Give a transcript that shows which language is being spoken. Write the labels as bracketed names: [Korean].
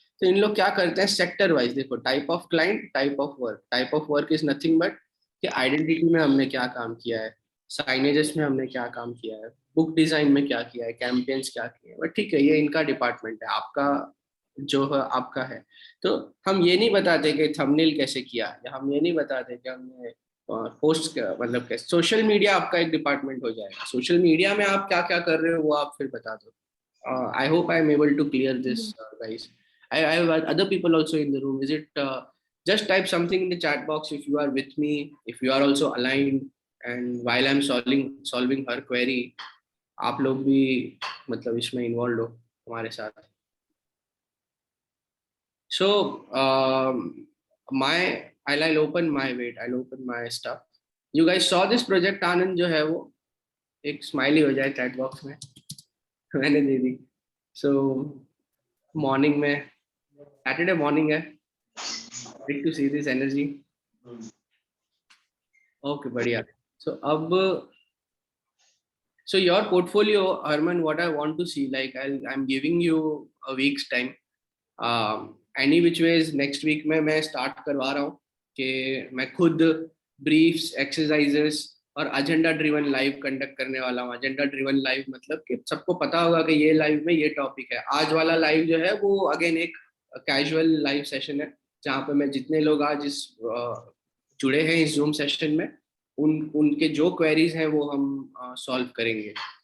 [Hindi] तो इन लोग क्या करते हैं सेक्टर वाइज, देखो type of client, type of work, [English] type of work is nothing but [Hindi] कि आइडेंटिटी में हमने क्या काम किया है, साइनेजेस में हमने क्या काम किया है, बुक डिजाइन में क्या किया है, कैंपेन्स क्या किए हैं, बट ठीक है ये इनका डिपार्टमेंट है, आपका जो है आपका है। तो हम ये नहीं बताते कि थंबनेल कैसे किया, या हम ये नहीं बताते कि हमने पोस्ट मतलब कैसे, सोशल मीडिया आपका एक डिपार्टमेंट हो जाएगा, सोशल मीडिया में आप क्या क्या कर रहे हो वो आप फिर बता दो। [English] I hope I am able to clear this, guys. I have other people also in the room. Is it just type something in the chat box if you are with me, if you are also aligned, and while I'm solving her query, [Hindi] आप लोग भी मतलब इसमें involve हो हमारे साथ। [English] So my I'll open my wait. I'll open my stuff. You guys saw this project [Hindi] आनंद जो है वो एक स्माइली हो जाए चैट बॉक्स में मैंने दे दी। [English] So morning में, Saturday morning है, great to see this energy. [Hindi] Okay बढ़िया। सो अब, [English] so your portfolio, Harman, what I want to see, like I'm giving you a week's time. Any which ways next week [Hindi] में मैं start करवा रहा हूँ कि मैं खुद briefs, exercises और agenda driven live conduct करने वाला हूँ। agenda driven live मतलब कि सबको पता होगा कि ये live में ये topic है। आज वाला live जो है वो again एक casual live session है जहाँ पे मैं जितने लोग आज इस जुड़े हैं इस Zoom session में, उनके जो क्वेरीज हैं वो हम सॉल्व करेंगे।